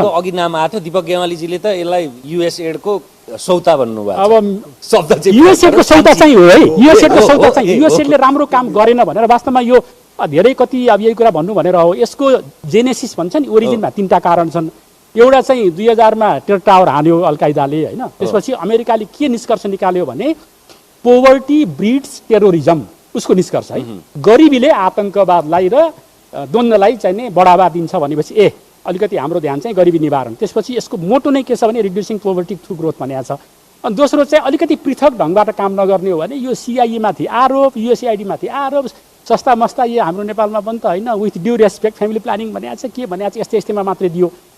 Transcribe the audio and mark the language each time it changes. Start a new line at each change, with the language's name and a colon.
Nepali: अघि नाम आएको थियो दीपक गेवालीजीले त यसलाई युएसएडको सौता भन्नुभएको। अब युएसएडको सौता चाहिँ हो है, युएसएडको सौता चाहिँ युएसएडले राम्रो काम गरेन भनेर वास्तवमा यो धेरै कति अब यही कुरा भन्नु भनेर हो। यसको जेनेसिस भन्छ नि ओरिजिनमा 3टा कारण छन्। एउटा चाहिँ 2000मा टेर टावर हान्यो अलकायदाले होइन। त्यसपछि अमेरिकाले के निष्कर्ष निकाल्यो भने
English: poverty breeds terrorism,
Nepali: उसको निष्कर्ष है। गरिबीले आतङ्कवादलाई र द्वन्द्वलाई चाहिँ नि बढावा दिन्छ भनेपछि अलिकति हाम्रो ध्यान चाहिँ गरिबी निवारण। त्यसपछि यसको मोटो नै के छ भने
English: reducing poverty through growth
Nepali: भनेको छ। अनि दोस्रो चाहिँ अलिकति पृथक ढङ्गबाट काम नगर्ने हो भने यो सिआइए माथि आरोप, युएसएआइडी माथि आरोप, सस्ता मस्ता यो हाम्रो नेपालमा पनि त होइन
English: with due respect
Nepali: family planning भनेको छ, के भनेको छ, यस्तै यस्तैमा मात्रै दियो।